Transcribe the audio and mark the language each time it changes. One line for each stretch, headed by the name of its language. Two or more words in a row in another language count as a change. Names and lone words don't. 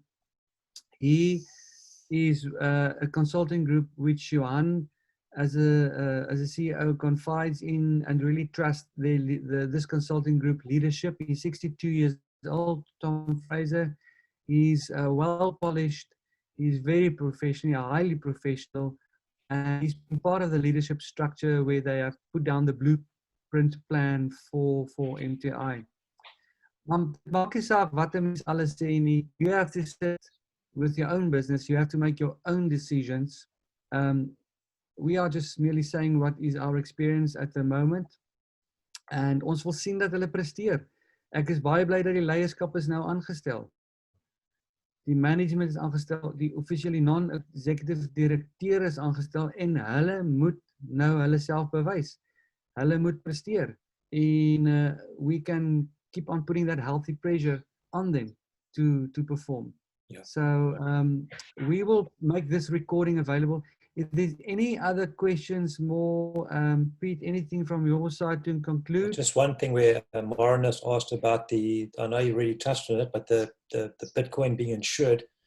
English: He is a consulting group which Johan, as a CEO, confides in and really trusts this consulting group leadership. He's 62 years old, Tom Fraser. He's well polished. He's very professional, highly professional, and he's been part of the leadership structure where they have put down the blueprint plan for MTI.
Afrikaans: Maak nie saak wat 'n mens alles sê nie.
English: You have to sit with your own business. You have to make your own decisions. We are just merely saying what is our experience at the moment.
Afrikaans: And ons wil sien dat hulle presteer. Ek is baie bly dat die leierskap is nou aangestel. Die management is aangestel, die
English: officially non-executive
Afrikaans: directeur is aangestel en hulle moet nou hulle self bewys. Hulle moet presteer.
English: En we can keep on putting that healthy pressure on them to perform. Yeah. So we will make this recording available. If there's any other questions more, Pete, anything from your side to conclude? Just one thing where Marinus asked about I know you really touched on it, but the Bitcoin being insured.